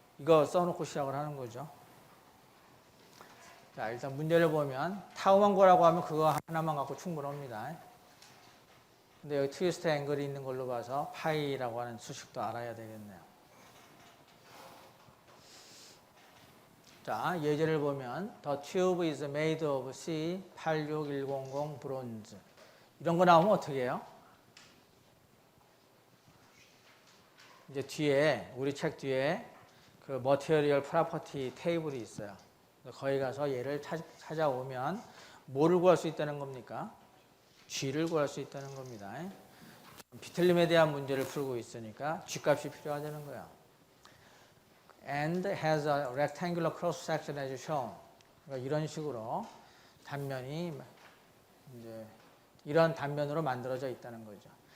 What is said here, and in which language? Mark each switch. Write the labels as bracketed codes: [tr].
[ko] 이거 써놓고 시작을 하는 거죠. 자, 일단 문제를 보면 타우만 구하라고 하면 그거 하나만 갖고 충분합니다. 근데 여기 트위스트 앵글이 있는 걸로 봐서 파이라고 하는 수식도 알아야 되겠네요. 자, 예제를 보면 [en] The tube is made of C86100 bronze. [ko] 이런 거 나오면 어떻게 해요? 이제 뒤에 우리 책 뒤에 그 머티리얼 프로퍼티 테이블이 있어요. 거기 가서 얘를 찾아오면 뭐를 구할 수 있다는 겁니까? G를 구할 수 있다는 겁니다. 비틀림에 대한 문제를 풀고 있으니까 G값이 필요하다는 거야. [en] And has a rectangular cross section as shown. [ko] 그러니까 이런 식으로 단면이 이제 이런 단면으로 만들어져 있다는 거죠.